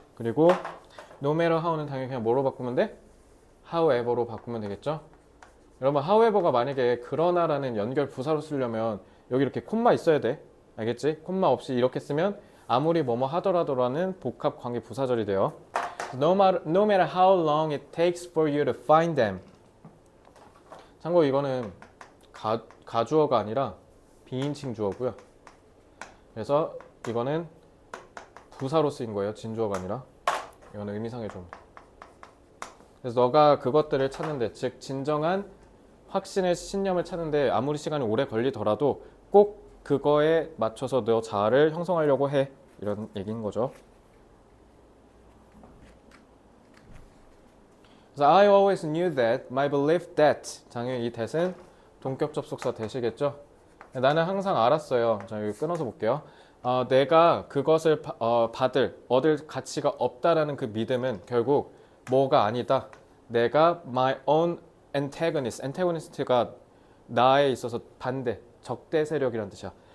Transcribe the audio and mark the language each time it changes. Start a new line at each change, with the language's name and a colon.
Korean: 그리고 no matter how 는 당연히 그냥 뭐로 바꾸면 돼? however로 바꾸면 되겠죠? 여러분 however가 만약에 그러나라는 연결 부사로 쓰려면 여기 이렇게 콤마 있어야 돼. 알겠지? 콤마 없이 이렇게 쓰면 아무리 뭐뭐 하더라도라는 복합 관계 부사절이 돼요.
English: No matter how long it takes for you to find them.
Korean: 참고 이거는 가주어가 아니라 비인칭 주어고요. 그래서 이거는 부사로 쓰인 거예요. 진주어가 아니라. 이거는 의미상의 좀. 그래서 너가 그것들을 찾는데, 즉 진정한 확신의 신념을 찾는데 아무리 시간이 오래 걸리더라도 꼭 그거에 맞춰서 너 자아를 형성하려고 해. 이런 얘기인 거죠.
English: 그래서 I always knew that, my belief that.
Korean: 당연히 이 that은 동격 접속사 that이겠죠. 나는 항상 알았어요. 자, 여기 끊어서 볼게요. 내가 그것을 얻을 가치가 없다라는 그 믿음은 결국 뭐가 아니다. 내가 my own antagonist 가 나에 있어서 반대, 적대 세력이란 뜻이야.